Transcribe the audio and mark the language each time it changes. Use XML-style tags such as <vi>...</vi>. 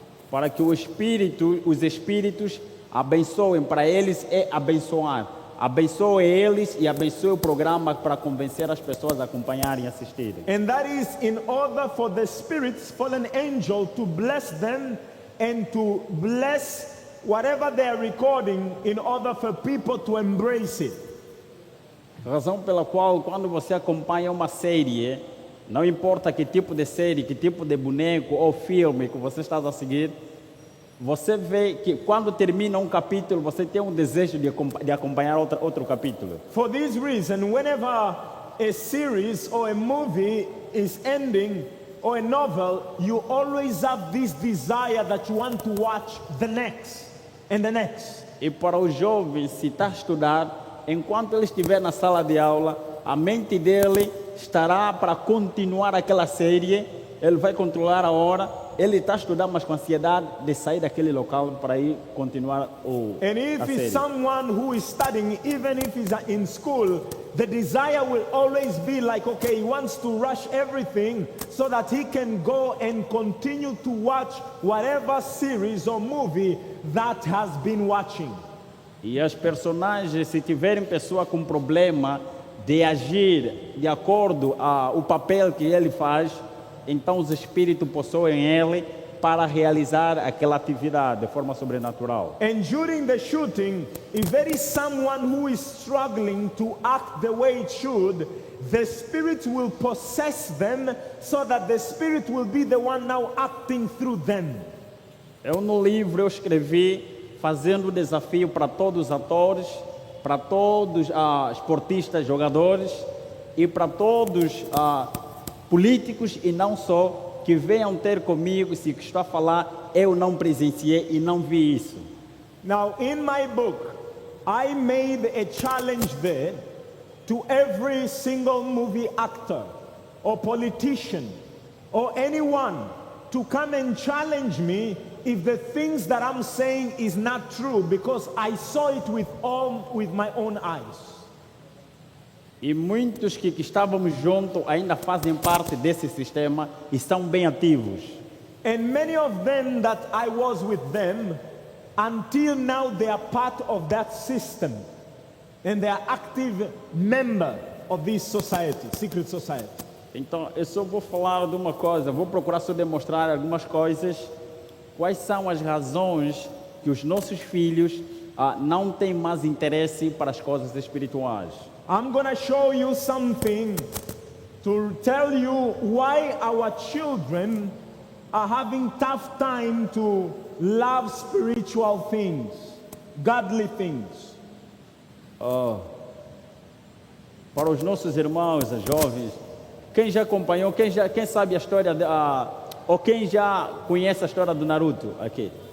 <pt>Para que os espíritos abençoem, para eles é abençoar. Abençoe eles e abençoe o programa para convencer as pessoas a acompanharem e assistirem.</pt> <en>And that is in order for the spirits, fallen angel, to bless them and to bless whatever they are recording in order for people to embrace it.</en> <pt>Razão pela qual, quando você acompanha uma série, não importa que tipo de série, que tipo de boneco ou filme que você está a seguir, você vê que quando termina um capítulo, você tem um desejo de acompanhar outro capítulo.</pt> <en>For this reason, whenever a series or a movie is ending, or a novel, you always have this desire that you want to watch the next and the next.</en> <pt>E para o jovem, se está a estudar, enquanto ele estiver na sala de aula, a mente dele estará para continuar aquela série, ele vai controlar a hora, ele está a estudar, mas com ansiedade de sair daquele local para ir continuar a</pt> <en>And if</en> <pt>série.</pt> <en>it's someone who is studying, even if he's in school, the desire will always be like, okay, he wants to rush everything so that he can go and continue to watch whatever series or movie that has been watching.</en> <pt>E as personagens, se tiverem pessoa com problema de agir de acordo ao papel que ele faz, então os espíritos possuem ele para realizar aquela atividade de forma sobrenatural.</pt> <en>And during the shooting, if there is someone who is struggling to act the way it should, the spirit will possess them so that the spirit will be the one now acting through them.</en> <pt>No livro eu escrevi fazendo o desafio para todos os atores, para todos os esportistas, jogadores e para todos políticos e não só, que venham ter comigo, se estou a falar, eu não presenciei e não vi isso.</pt> <en>Now in my book, I made a challenge there to every single movie actor or politician or anyone to come and challenge me if the things that I'm saying is not true, because I saw it with my own eyes.</en> <pt>E muitos que estávamos juntos ainda fazem parte desse sistema e são bem ativos.</pt> <en>And many of them that I was with them, until now they are part of that system. And they are active member of this society, secret society.</en> <pt>Então, eu só vou falar de uma coisa, vou procurar só demonstrar algumas coisas. Quais são as razões que os nossos filhos não têm mais interesse para as coisas espirituais?</pt> <en>I'm going to show you something to tell you why our children are having tough time to love spiritual things, godly things.</en> <pt>Para os nossos irmãos, os jovens, quem já acompanhou, quem sabe a história, ou quem já conhece a história do Naruto aqui?</pt>